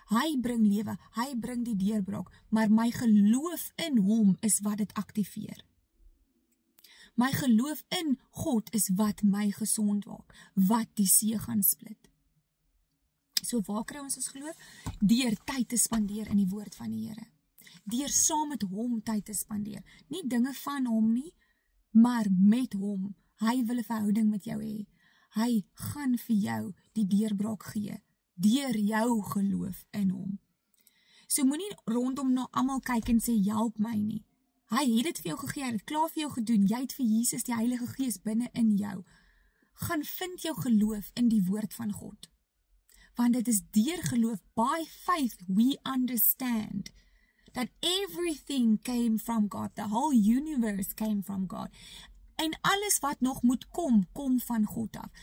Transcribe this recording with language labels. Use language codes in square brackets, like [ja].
[af] Hy bring lewe, hy bring die deurbraak, maar my geloof in hom is wat dit aktiveer. My geloof in God is wat my gesond maak, wat die see gaan split. So waar kry ons geloof? Deur tyd te spandeer in die woord van die Here. Deur saam met hom tyd te spandeer. Nie dinge van hom nie, maar met hom. Hy wil 'n verhouding met jou hê. Hy gaan vir jou die deurbraak gee, deur jou geloof in hom. So moenie rondom na almal kyk en sê, help my nie. Hy het dit vir jou gegee, hy het klaar vir jou gedoen, jy het vir Jesus die Heilige Gees binne in jou. Gaan vind jou geloof in die woord van God. Want dit is deur geloof, [en] by faith we understand that everything came from God, the whole universe came from God. [af] En alles wat nog moet kom, kom van God af.